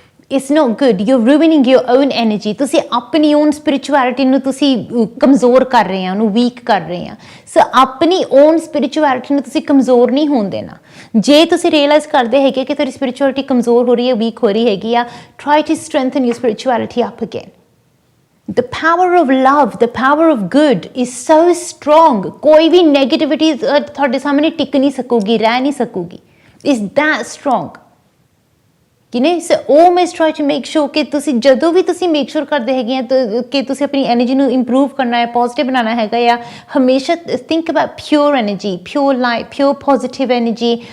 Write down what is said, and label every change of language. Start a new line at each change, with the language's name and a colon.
English: It's not good, you ruining your own energy.
Punjabi: ਤੁਸੀਂ ਆਪਣੀ on spirituality ਨੂੰ ਤੁਸੀਂ ਕਮਜ਼ੋਰ ਕਰ ਰਹੇ ਆ, ਉਹਨੂੰ ਵੀਕ ਕਰ ਰਹੇ ਆ। ਸੋ ਆਪਣੀ ਓਨ ਸਪਿਰਿਚੁਅਲਿਟੀ ਨੂੰ ਤੁਸੀਂ ਕਮਜ਼ੋਰ ਨਹੀਂ ਹੋਣ ਦੇਣਾ। ਜੇ ਤੁਸੀਂ ਰੀਅਲਾਈਜ਼ ਕਰਦੇ ਹੈਗੇ ਕਿ ਤੁਹਾਡੀ ਸਪਿਰਿਚੁਅਲਿਟੀ ਕਮਜ਼ੋਰ ਹੋ ਰਹੀ ਹੈ, ਵੀਕ ਹੋ ਰਹੀ ਹੈਗੀ ਆ,
English: Try to strengthen your spirituality up again. The power of love, the power of good is so strong.
Punjabi: ਕੋਈ ਵੀ ਨੈਗੇਟਿਵਿਟੀ ਤੁਹਾਡੇ ਸਾਹਮਣੇ ਟਿਕ ਨਹੀਂ ਸਕੂਗੀ, ਰਹਿ ਨਹੀਂ ਸਕੂਗੀ।
English: Is that strong?
Punjabi: ਕਿ ਨਹੀਂ। ਸੋ
English: always try to make sure
Punjabi: ਕਿ ਤੁਸੀਂ ਜਦੋਂ ਵੀ ਤੁਸੀਂ ਮੇਕ ਸ਼ੋਰ ਕਰਦੇ ਹੈਗੇ ਆ ਕਿ ਤੁਸੀਂ ਆਪਣੀ ਐਨਰਜੀ ਨੂੰ ਇੰਪਰੂਵ ਕਰਨਾ ਹੈ, ਪੋਜ਼ਿਟਿਵ ਬਣਾਉਣਾ ਹੈਗਾ ਆ, ਹਮੇਸ਼ਾ
English: Think about pure energy, pure light, pure positive energy.